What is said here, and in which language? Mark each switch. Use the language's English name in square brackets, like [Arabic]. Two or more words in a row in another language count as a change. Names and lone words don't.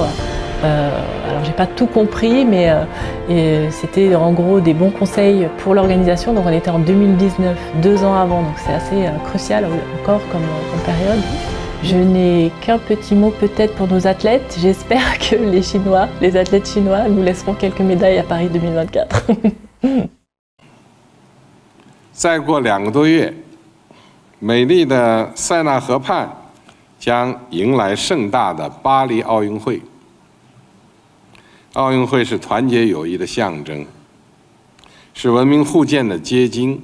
[French] Alors j'ai pas tout compris, mais c'était en gros des bons conseils pour l'organisation. Donc on était en 2019, 2 ans avant, donc c'est assez crucial encore comme période. Je n'ai qu'un petit mot peut-être pour nos athlètes. J'espère que les athlètes chinois nous laisseront quelques médailles à Paris 2024. [Chinese] 再过2个多月，美丽的塞纳河畔将迎来盛大的巴黎奥运会。奥运会是团结友谊的象征，是文明互鉴的结晶。